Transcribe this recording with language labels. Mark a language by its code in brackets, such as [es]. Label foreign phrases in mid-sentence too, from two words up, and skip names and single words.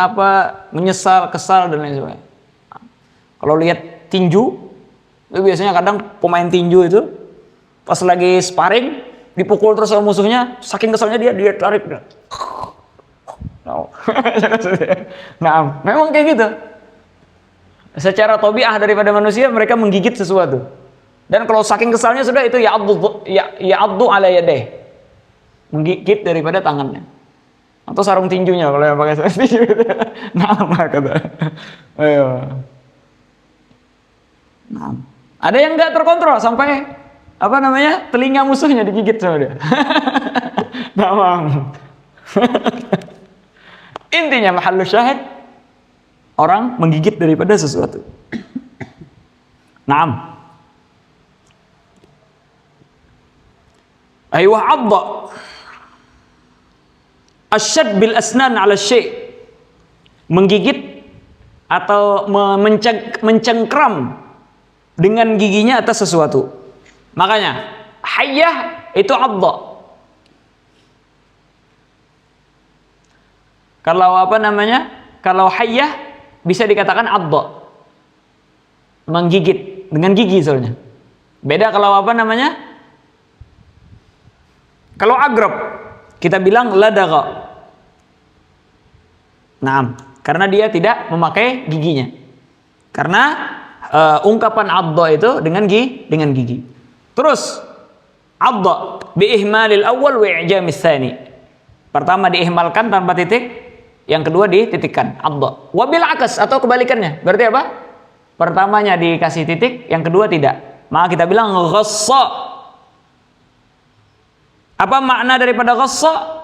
[id] Kenapa menyesal, kesal dan lain sebagainya? Kalau lihat tinju, itu biasanya kadang pemain tinju itu pas lagi sparring dipukul terus sama musuhnya, saking kesalnya dia tarik. Nah, memang kayak gitu. Secara tabiah daripada manusia mereka menggigit sesuatu. Dan kalau saking kesalnya sudah itu [ar] يعضّ على يديه. [id] Menggigit daripada tangannya. Atau sarung tinjunya kalau yang pakai sarung tinju. Nah, kata. Ayo. Nah, ada yang nggak terkontrol sampai telinga musuhnya digigit sama dia. Nah, intinya [ar] محلّ الشاهد, [id] orang menggigit daripada sesuatu. [ar] نعم. أيوه عضّ أشدّ بالأسنان على شيء', [id] menggigit atau mencengkram dengan giginya atas sesuatu. Makanya hayyah itu adda. Kalau hayyah bisa dikatakan adda, menggigit dengan gigi soalnya. Beda kalau kalau agrab kita bilang ladagha. Naam, karena dia tidak memakai giginya. Karena ungkapan adda itu dengan gigi. [ar] Terus عضّ بإهمال الأول وإعجام الثاني. [id] Pertama diihmalkan tanpa titik, yang kedua dititikkan, adda. [ar] وبالعكس [id] atau kebalikannya. Berarti apa? Pertamanya dikasih titik, yang kedua tidak. Maka kita bilang ghassa. Apa makna daripada ghassa?